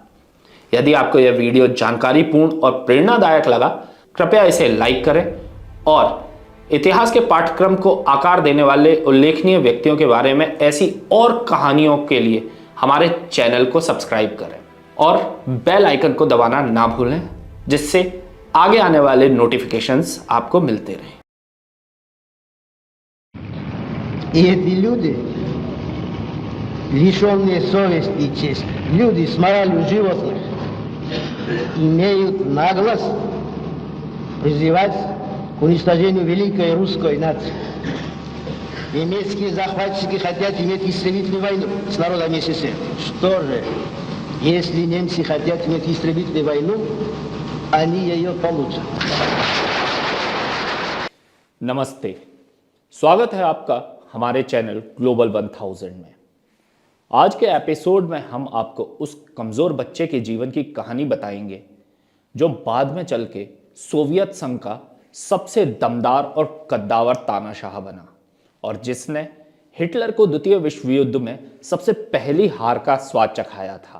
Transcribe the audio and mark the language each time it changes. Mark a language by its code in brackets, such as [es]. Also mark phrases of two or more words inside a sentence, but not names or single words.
[hi] यदि आपको यह वीडियो जानकारीपूर्ण और प्रेरणादायक लगा, कृपया इसे लाइक करें और इतिहास के पाठ्यक्रम को आकार देने वाले उल्लेखनीय व्यक्तियों के बारे में ऐसी और कहानियों के लिए हमारे चैनल को सब्सक्राइब करें और [en] bell icon [hi] को दबाना ना भूलें, जिससे आगे आने वाले नोटिफिकेशंस आपको मिलते रहें। [ru] И эти люди, лишенные совести и чести, люди с моралью животных, имеют наглость призывать к уничтожению великой русской нации. Немецкие захватчики хотят иметь истребительную войну с народом СССР. Что же, если немцы хотят иметь истребительную войну, они ее получат. [hi] नमस्ते, स्वागत है आपका हमारे चैनल ग्लोबल 1000 में। आज के एपिसोड में हम आपको उस कमज़ोर बच्चे के जीवन की कहानी बताएंगे जो बाद में चल के सोवियत संघ का सबसे दमदार और कद्दावर तानाशाह बना और जिसने हिटलर को द्वितीय विश्व युद्ध में सबसे पहली हार का स्वाद चखाया था।